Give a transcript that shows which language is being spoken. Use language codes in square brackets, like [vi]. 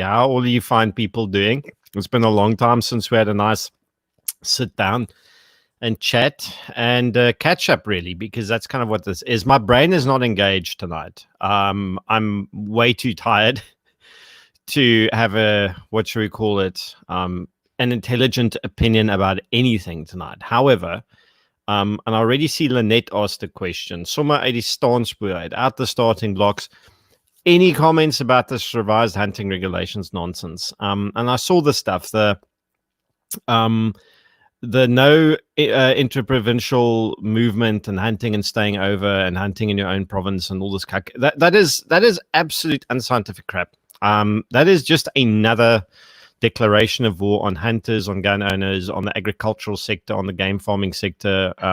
[en] How all you find people doing? It's been a long time since we had a nice sit down and chat and catch up, really, because that's kind of what this is. My brain is not engaged tonight. I'm way too tired to have a, what should we call it, an intelligent opinion about anything tonight. However, and I already see Lynette asked a question. [af] Sommer uit die staanspoor uit, [en] out the starting blocks. Any comments about this revised hunting regulations nonsense? And I saw the stuff, the no interprovincial movement and hunting and staying over and hunting in your own province and all this. That is absolute unscientific crap. That is just another declaration of war on hunters, on gun owners, on the agricultural sector, on the game farming sector.